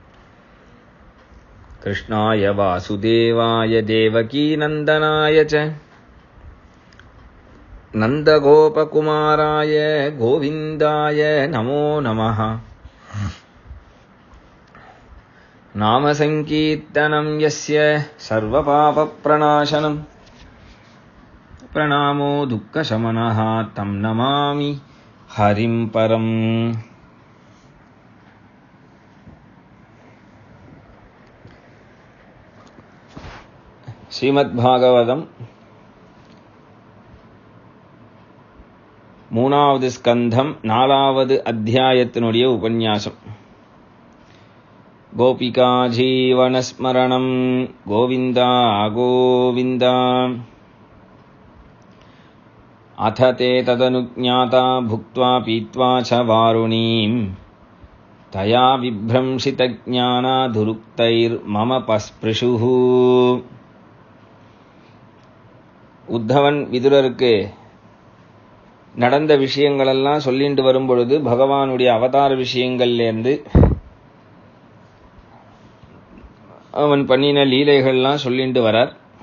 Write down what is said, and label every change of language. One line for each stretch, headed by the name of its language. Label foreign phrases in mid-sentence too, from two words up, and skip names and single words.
Sanskrit: कृष्णाय वासुदेवाय देवकीनन्दनाय च नन्दगोपकुमाराय गोविन्दाय नमो नमः। नामसङ्कीर्तनं यस्य सर्वपापप्रणाशनं प्रणामो दुःखशमनः तं नमामि हरिं परम्।
Tamil: ஸ்ரீமத்பாகவதம் மூணாவது ஸ்கந்தம் 4வது அத்தியாயத்தினுடைய உபன்யாசம். கோபிகா ஜீவனஸ்மரணம் கோவிந்தா கோவிந்தா.
Sanskrit: अथ ते तदनुज्ञाता भुक्त्वा पीत्वा च वारुणीं तया विभ्रंशितज्ञाना दुरुक्तैर्मम पस्पृशुः.
Tamil: உத்தவன் விதுரருக்கு நடந்த விஷயங்களெல்லாம் சொல்லிட்டு வரும்பொழுது பகவானுடைய அவதார விஷயங்கள்லேருந்து அவன் பண்ணின லீலைகள்லாம் சொல்லிட்டு வரார்.